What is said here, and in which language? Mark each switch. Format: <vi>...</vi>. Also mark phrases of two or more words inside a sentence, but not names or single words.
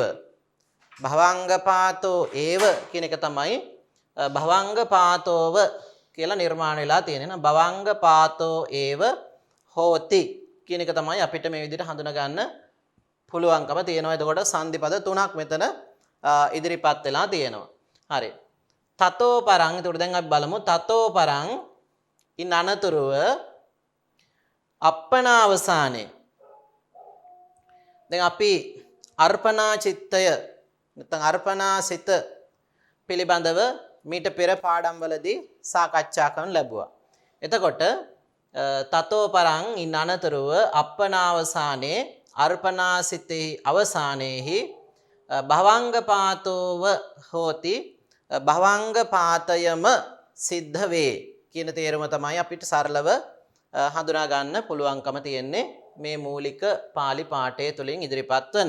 <pi>භවංග පාතෝ ඒව</pi> <si>කියන එක තමයි භවංග පාතෝව කියලා නිර්මාණය වෙලා තියෙන්නේ.</si> <pi>භවංග පාතෝ ඒව හෝති</pi> <si>කියන එක තමයි අපිට මේ විදිහට හඳුනා ගන්න පුළුවන්කම තියෙනවා. එතකොට සංදි පද තුනක් මෙතන ඉදිරිපත් වෙලා තියෙනවා. හරි.</si> <pi>තතෝ පරං.</pi> <si>එතකොට දැන් අපි බලමු</si> <pi>තතෝ පරං</pi> <si>ඉන් අනතුරුව අප්පනාවසානේ. දැන් අපි අර්පණා චිත්තය නැත්නම් අර්පණා සිත පිළිබඳව මීට පෙර පාඩම්වලදී සාකච්ඡා කරන්න ලැබුවා. එතකොට</si> <pi>තතෝ පරං</pi> <si>ඉන් අනතුරුව අප්පනාවසානේ අර්පණා සිතෙහි අවසානයේහි</si> <pi>භවංග පාතෝව හෝති</pi> <si>භවංග පාතයම සිද්ධ වේ කියන තේරුම තමයි අපිට සරලව හඳුනා ගන්න පුළුවන්කම තියෙන්නේ මේ මූලික පාලි පාඨය තුලින් ඉදිරිපත් වන.</si>